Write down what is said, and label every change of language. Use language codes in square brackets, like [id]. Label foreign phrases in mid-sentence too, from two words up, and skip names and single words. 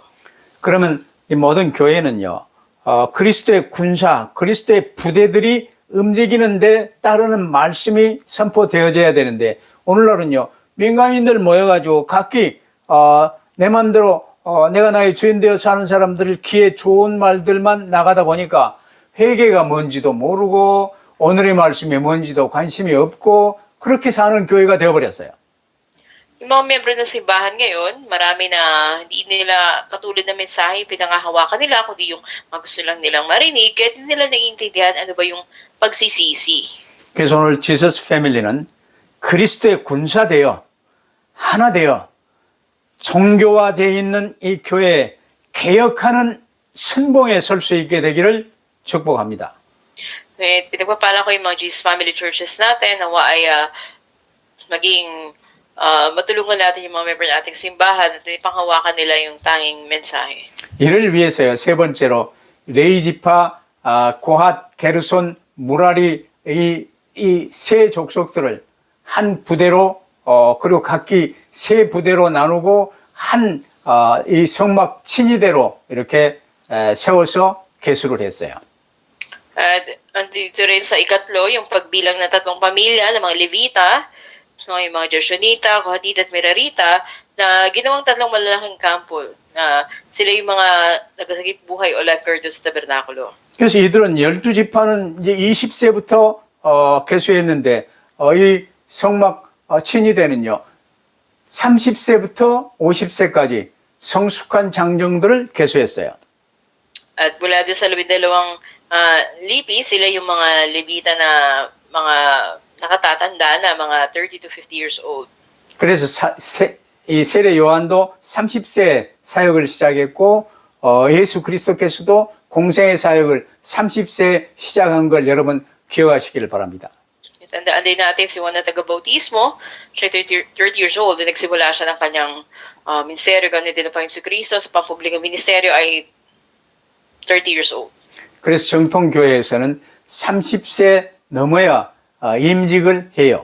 [ko] 그러면 이 모든 교회는요, 그리스도의 군사, 그리스도의 부대들이 움직이는데 따르는 말씀이 선포되어져야 되는데, 오늘날은요, 민간인들 모여가지고 각기 내 맘대로 내가 나의 주인 되어서 하는 사람들 귀에 좋은 말들만 나가다 보니까 회개가 뭔지도 모르고 오늘의 말씀이 뭔지도 관심이 없고 그렇게 사는 교회가 되어버렸어요. [tl] Yung mga miyembro ng simbahan ngayon, marami na hindi nila katulad na mensahe pinangahawakan nila, kundi yung mga gusto lang nilang marinig, kahit hindi nila naiintindihan ano ba yung pagsisisi. [ko] 그래서 오늘 지서스 패밀리는 그리스도의 군사되어 하나 되어 종교화되어 있는 이 교회에 개혁하는 선봉에 설 수 있게 되기를 축복합니다. [tl] At pinagpapala ko yung mga Jesus Family Churches natin, nawa ay maging matulungan natin yung mga member ng ating simbahan at ipanghawakan nila yung tanging mensahe. [ko] 이를 위해서요, 세 번째로 레이지파, 고핫, 게르손, 무라리 이 세 족속들을 한 부대로 그리고 각기 세 부대로 나누고 한 이 성막 친위대로 이렇게 세워서 개수를 했어요. [tl] At andito rin sa ikatlo, yung pagbilang ng tatlong pamilya ng mga Levita, no, yung mga Gershonita, Kohatita at Merarita, na ginawang tatlong malalaking kampo na sila yung mga nagasagip buhay o lifeguard sa tabernakulo. [ko] 그래서 이들은 12지파는 이제 20세부터 개수했는데 이 성막 친위대는요 30세부터 50세까지 성숙한 장정들을 개수했어요. [tl] At mula doon sa 12 lipi, sila yung mga Levita na mga nakatatanda na mga [en] 30 to 50 years old. [ko] 그래서 이 세례 요한도 30세 사역을 시작했고 예수 그리스도께서도 공생의 사역을 30세 시작한 걸 여러분 기억하시기를 바랍니다. [tl] Tandaan din natin si Juan na taga-bautismo, siya [en] 30 years old, [tl] nagsimula siya ng kanyang ministeryo, ganun din ang Panginoon Kristo, sa pampublikang ministeryo ay [en] 30 years old. [ko] 그래서 정통 교회에서는 30세 넘어야 임직을 해요.